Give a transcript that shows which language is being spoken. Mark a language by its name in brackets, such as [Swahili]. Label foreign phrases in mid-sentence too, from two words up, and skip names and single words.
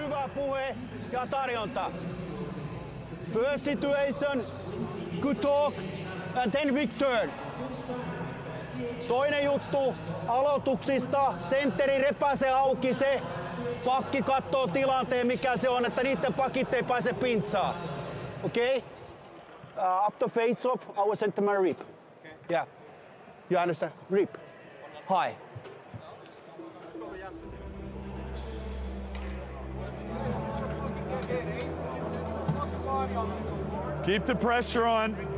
[Finnish] puhe ja tarjonta. [English] First situation, good talk, and then big turn. [Finnish] Toinen juttu, aloituksista, sentteri repäsee auki se, pakki kattoo tilanteen mikä se on, että niiden pakit ei pääse pintsaan. [English] Okay? After face off, our center rip. Okay. Yeah. You understand? Rip. High. Keep the pressure on.